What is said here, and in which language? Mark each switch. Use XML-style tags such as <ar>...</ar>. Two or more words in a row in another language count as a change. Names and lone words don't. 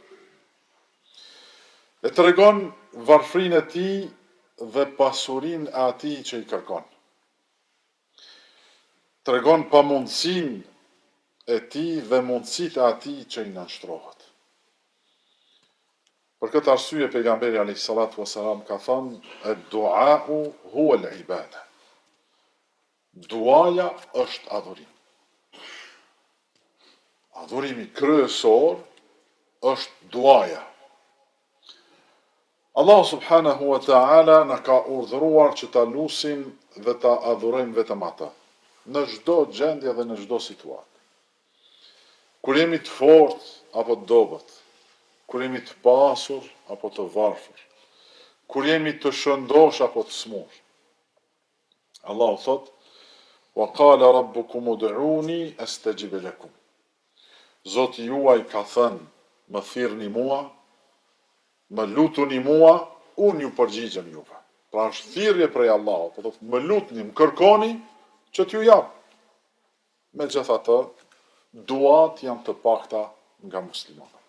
<sq>E tregon varfrinë e tij dhe pasurinë e atij që i kërkon. Tregon pamundësinë e tij dhe mundësitë e atij që i nënshtrohet. Për këtë arsye pejgamberi</sq> <ar>عليه الصلاة والسلام</ar> <sq>ka thënë:</sq> <ar>"الدعاء هو العبادة."</ar> <sq>Duaja është adhurim. Adhurimi kryesor është duaja. Allah</sq> <ar>سبحانه وتعالى</ar> <sq>na ka urdhëruar që ta lusim dhe ta adhurojmë vetëm atë, në çdo gjendje dhe në çdo situatë. Kur jemi të fortë apo të dobët, kur jemi të pasur apo të varfër, kur jemi të shëndosh apo të smur. Allahu thot:</sq> <ar>"وقال ربكم ادعوني أستجب لكم."</ar> <sq>Zoti juaj ka thënë: "Më thirrni mua, më lutuni mua, unë ju përgjigjem juve." Pra është thirrje prej Allahut, po thotë: "Më lutni, më kërkoni që t'ju jap." Megjithatë, duat janë të pakta nga muslimanët.</sq>